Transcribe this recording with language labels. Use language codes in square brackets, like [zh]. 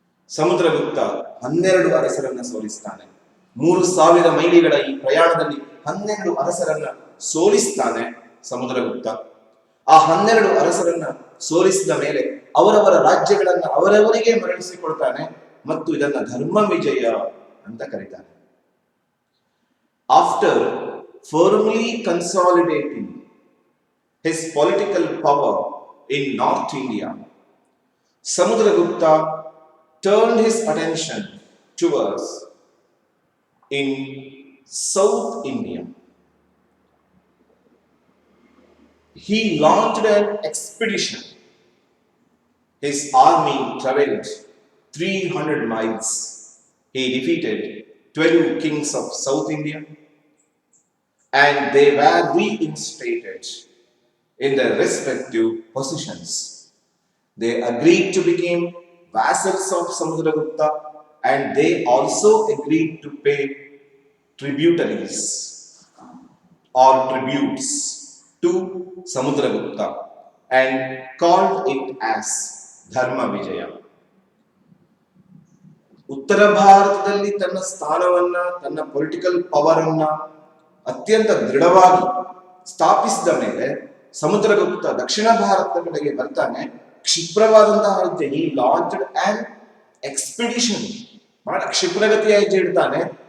[kn] ಸಮುದ್ರಗುಪ್ತ 12 ಅರಸರನ್ನ ಸೋಲಿಸ್ತಾನೆ. 3000 ಮೈಲಿಗಳ ಈ ಪ್ರಯಾಣದಲ್ಲಿ 12 ಅರಸರನ್ನ ಸೋಲಿಸ್ತಾನೆ ಸಮುದ್ರಗುಪ್ತ. ಆ 12 ಅರಸರನ್ನ ಸೋಲಿಸಿದ ಮೇಲೆ ಅವರವರ ರಾಜ್ಯಗಳನ್ನ ಅವರವರಿಗೆ ಮರಳಿಸಿಕೊಳ್ತಾನೆ ಮತ್ತು ಇದನ್ನ ಧರ್ಮ ವಿಜಯ ಅಂತ ಕರೀತಾನೆ. [en] After firmly consolidating his political power in North India, Samudragupta turned his attention towards in South India. He launched an expedition. His army traveled 300 miles. He defeated 12 kings of South India, and they were reinstated in their respective positions. They agreed to become vassals of Samudragupta, and they also agreed to pay tributaries or tributes to Samudragupta and called it as Dharma Vijaya. [kn] ಉತ್ತರ ಭಾರತದಲ್ಲಿ ತನ್ನ ಸ್ಥಾನವನ್ನ, ತನ್ನ political power ಅನ್ನ ಅತ್ಯಂತ ದೃಢವಾಗಿ ಸ್ಥಾಪಿಸಿದ ಮೇಲೆ ಸಮುದ್ರಗುಪ್ತ ದಕ್ಷಿಣ ಭಾರತದ ಕಡೆಗೆ ಬರ್ತಾನೆ. ಕ್ಷಿಪ್ರವಾದಂತಹ ಹೆಜ್ಜೆ, ಈ [en] launched an expedition, [kn] ಬಹಳ ಕ್ಷಿಪ್ರಗತಿಯ ಹೆಜ್ಜೆ ಇಡ್ತಾನೆ.